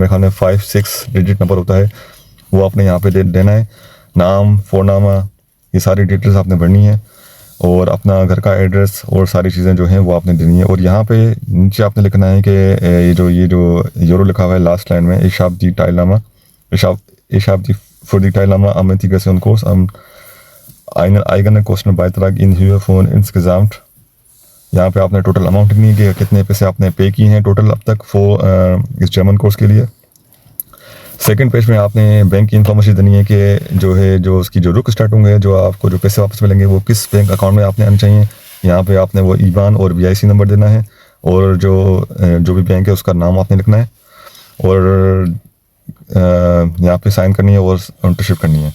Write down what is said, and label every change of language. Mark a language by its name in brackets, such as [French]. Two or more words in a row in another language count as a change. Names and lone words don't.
[Hindi] मेरे ख्याल में 5-6 [English] digit number [Hindi] होता है, वो आपने यहाँ पे देना है। नाम, फ़ोरनामा, ये सारी डिटेल्स आपने भरनी है और अपना घर का एड्रेस और सारी चीज़ें जो हैं वो आपने देनी है। और यहाँ पे नीचे आपने लिखना है कि ये जो यूरो लिखा हुआ है [English] last line [Hindi] में, [German] Ich habe für die Teilnahme am Integrationskurs einen eigenen Kostenbeitrag in Höhe von insgesamt, [Hindi] यहाँ पे आपने [English] total amount [Hindi] लिखनी है कि कितने पैसे आपने पे किए हैं टोटल अब तक इस [English] German course [Hindi] के लिए। [English] second page [Hindi] में आपने बैंक की इन्फॉर्मेशन देनी है कि जो उसकी जो रुकस्टार्टुंग है, जो आपको जो पैसे वापस मिलेंगे वो किस [English] bank account [Hindi] में आपने आने चाहिए। यहाँ पे आपने वो IBAN और BIC नंबर देना है और जो भी बैंक है उसका नाम आपने लिखना है और यहाँ पे साइन करनी है और एंटरशिप करनी है।